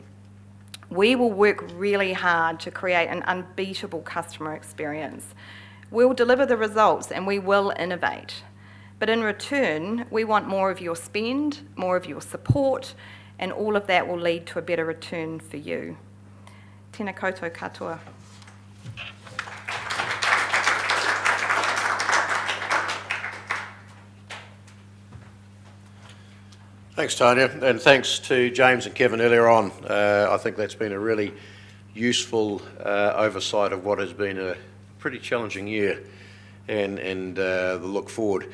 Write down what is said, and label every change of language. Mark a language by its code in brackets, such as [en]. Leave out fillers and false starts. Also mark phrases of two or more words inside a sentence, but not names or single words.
[en] We will work really hard to create an unbeatable customer experience. We'll deliver the results and we will innovate. But in return, we want more of your spend, more of your support, and all of that will lead to a better return for you. [mi] Tēnā koutou katoa. [en] Thanks, Tanya, and thanks to James and Kevin earlier on. I think that's been a really useful oversight of what has been a pretty challenging year and the look forward.